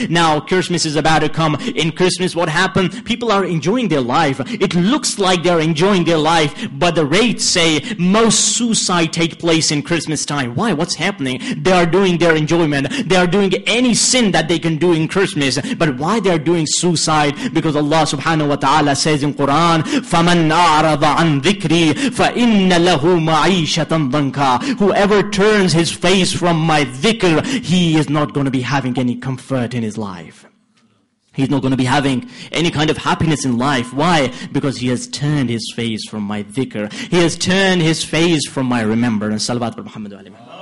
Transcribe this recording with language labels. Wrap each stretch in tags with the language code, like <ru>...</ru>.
<en>Now Christmas is about to come. In Christmas what happened? People are enjoying their life. It looks like they're enjoying their life, but the rates say most suicide take place in Christmas time. Why? What's happening? They are doing their enjoyment. They are doing any sin that they can do in Christmas. But why they are doing suicide?</en> <ar>Because Allah subhanahu wa ta'ala says in Quran, فَمَنْ أَعْرَضَ عَنْ ذِكْرِي فَإِنَّ لَهُ مَعِيشَةً ضَنْكًا.</ar> <en>Whoever turns his face from my dhikr, he is not going to be having any comfort in his life. He's not going to be having any kind of happiness in life. Why? Because he has turned his face from my dhikr. He has turned his face from my remembrance. Salawat par Muhammad wa alayhi.</en>